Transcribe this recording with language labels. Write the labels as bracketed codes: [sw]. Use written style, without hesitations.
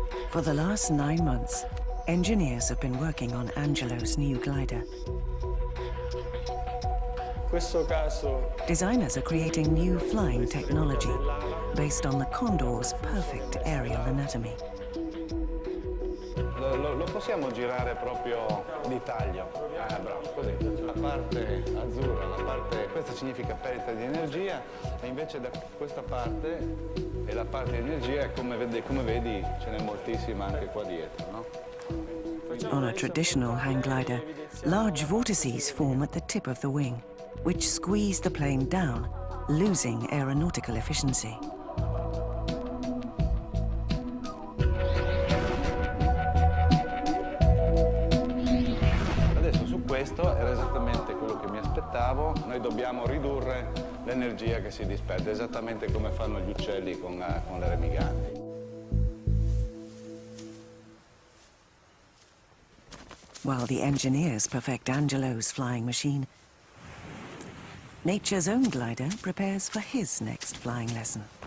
[en] For the last 9 months, engineers have been working on Angelo's new glider. Designers are creating new flying technology based on the condor's perfect aerial anatomy. [it] Lo possiamo girare proprio di taglio. Bravo, così. La parte azzurra, questa significa perdita di energia, e invece da questa parte è la parte di energia, e come vedi ce n'è moltissima anche qua dietro, no? [en] On a traditional hang glider, large vortices form at the tip of the wing, which squeeze the plane down, losing aeronautical efficiency. [it] Questo era esattamente quello che mi aspettavo. Noi dobbiamo ridurre l'energia che si disperde, esattamente come fanno gli uccelli con le remiganti. [en] While the engineers perfect Angelo's flying machine, nature's own glider prepares for his next flying lesson.